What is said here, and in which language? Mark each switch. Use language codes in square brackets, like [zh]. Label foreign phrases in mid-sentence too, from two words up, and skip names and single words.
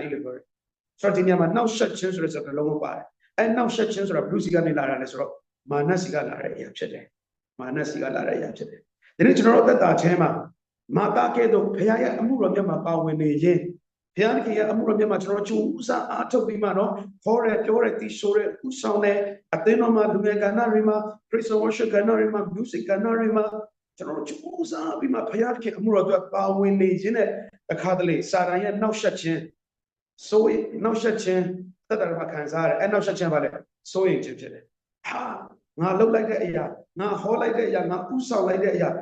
[my] ၏လို့ပြောတယ်ဆိုတော့ဒီနေရာမှာနှောက်ယှက်ခြင်းဆိုတဲ့စကားလုံးကိုပါတယ်နှောက်ယှက်ခြင်းဆိုတာဘလူးစီကနေလာတာလဲဆိုတော့မာနစီကလာတဲ့အရာဖြစ်တယ်မာနစီကလာတဲ့အရာဖြစ်တယ်ဒီနေ့ကျွန်တော်တို့သက်တာခြင်းမှာမာတာကဲ့သို့ဘုရားရဲ့အမှုတော်မြတ်မှာပါဝင် နေရင်ဘုရားခင်ရဲ့အမှုတော်မြတ်မှာကျွန်တော်ကျူးစားအားထုတ်ပြီးမှတော့ခေါ်တယ်ပြောတယ်တီးဆိုတယ်ဥဆောင်တယ်အသင်းတော်မှာလူငယ်ကဏ္ဍတွေမှာ [en] praise and worship [my] ကဏ္ဍတွေမှာ music ကဏ္ဍတွေမှာကျွန်တော်ကျူးစားပြီးမှဘုရားခင်အမှုတော်အတွက်ပါဝင်နေခြင်းနဲ့အခါတလေစာတန်ရဲ့နှောက်ယှက်ခြင်းစိုးရိမ်နှောက်ယှက်ခြင်းသက် တာမှာခံစားရတယ်နှောက်ယှက်ခြင်းပါလေစိုးရိမ်ခြင်းဖြစ်တယ်ငါလှုပ်လိုက်တဲ့အရာငါဟောလိုက်တဲ့အရာငါဥဆောင်လိုက်တဲ့အရာ